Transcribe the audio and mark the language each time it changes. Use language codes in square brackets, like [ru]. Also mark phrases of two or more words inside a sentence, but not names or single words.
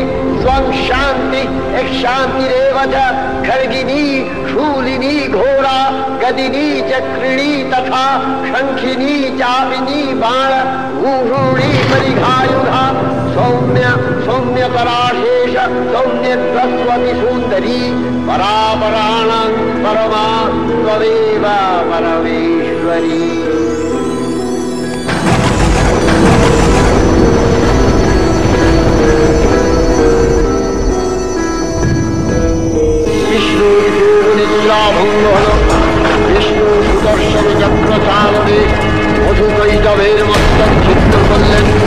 [sa] त्वं शान्ति एक शान्तिरेव च खड्गिनी शूलिनी घोरा गदिनी चक्रिणी तथा शंखिनी चापिनी बाण भूषुणी परिघायुधा सौम्य सौम्यतराशेष सौम्यत्वस्वति सुन्दरी परापराणां परमा त्वमेव परमेश्वरी। [bn] বিষ্ণুর যোগ নিদ্রা ভঙ্গ হল। বিষ্ণু সুদর্শন চক্র চালনে মধুকৈটবের মস্তক ছিন্ন করলেন।